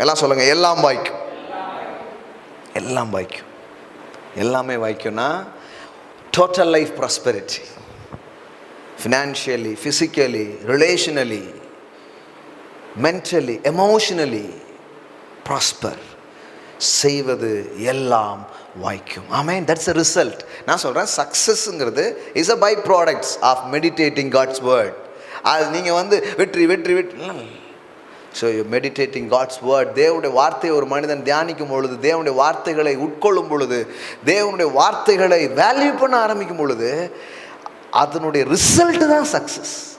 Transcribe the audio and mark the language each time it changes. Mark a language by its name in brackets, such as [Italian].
[Tamil] எல்லாம் சொல்லுங்க, எல்லாம் வாய்க்கும். எல்லாம் வாய்க்கும். எல்லாமே வாய்க்கும்னா [English] Total life prosperity, financially, physically, relationally, mentally, emotionally prosper. [Tamil] செய்வது எல்லாம் வாய்க்கும். ஆமென். [English] That's a result. [Tamil] நான் சொல்கிறேன், சக்ஸஸ்ங்கிறது [English] Is a byproducts of meditating God's word. [Tamil] அது நீங்கள் வந்து வெற்றி வெற்றி வெற்றி. [English] So you meditating God's word. [Tamil] தேவனுடைய வார்த்தையை ஒரு மனிதன் தியானிக்கும் பொழுது, தேவனுடைய வார்த்தைகளை உட்கொள்ளும் பொழுது, தேவனுடைய வார்த்தைகளை வேல்யூ பண்ண ஆரம்பிக்கும் பொழுது, அதனுடைய ரிசல்ட் தான் சக்ஸஸ்.